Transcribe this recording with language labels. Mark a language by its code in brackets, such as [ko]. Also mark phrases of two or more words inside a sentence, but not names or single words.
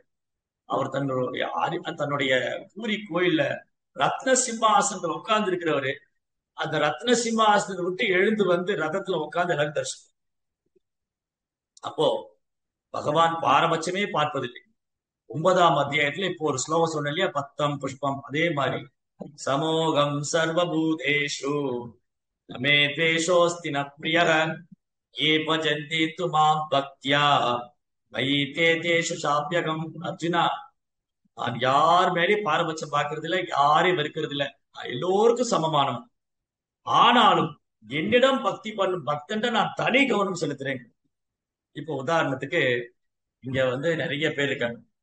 [ta] அவர் தன்னுடைய பூரி கோயில்ல ரத்ன சிம்மாசனத்துல உட்கார்ந்து இருக்கிறவரு, அந்த ரத்ன சிம்மாசனத்தை விட்டு எழுந்து வந்து ரதத்துல உட்கார்ந்து எல்லாரும் தரிசனம். அப்போ பகவான் பாரபட்சமே பார்ப்பதில்லை. 9ஆம் அத்தியாயத்துல இப்போ ஒரு ஸ்லோகம் சொன்ன இல்லையா, [sa] पत्तम् पुष्पम्, [ta] அதே மாதிரி [sa] समोऽहं सर्वभूतेषु न मे द्वेष्योऽस्ति न प्रियः ये भजन्ति तु मां भक्त्या मयि ते तेषु चाप्यहम्. [ta] அர்ஜுனா, நான் யார் மேலேயும் பாரபட்சம் பார்க்கறது இல்ல, யாரையும் வெறுக்கிறது இல்ல, நான் எல்லோருக்கும் சமமானவன். ஆனாலும் என்னிடம் பக்தி பண்ணும் பக்தன்ட்ட நான் தனி கவனம் செலுத்துறேன். இப்போ உதாரணத்துக்கு இங்க வந்து நிறைய பேர் இருக்காங்க.